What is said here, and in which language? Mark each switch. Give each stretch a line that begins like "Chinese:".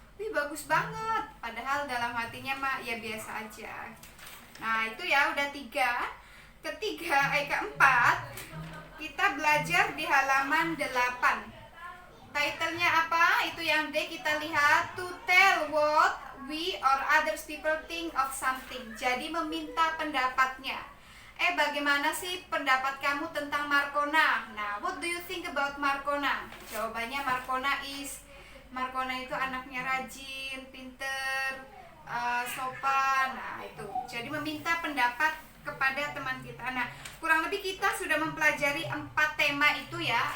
Indonesian: Wih, bagus banget. Padahal dalam hatinya mah ya biasa aja. Nah, itu ya udah 3. Keempat, kita belajar di halaman 8. Title-nya apa? Itu yang D kita lihat.
English: To tell what we or others people think of something.
Indonesian: Jadi meminta pendapatnya. Bagaimana sih pendapat kamu tentang Markona? Nah,
English: what do you think about Markona?
Indonesian: Jawabannya Markona itu anaknya rajin, pinter, sopan. Nah, itu. Jadi meminta pendapat kepada teman kita. Nah, kurang lebih kita sudah mempelajari 4 tema itu ya.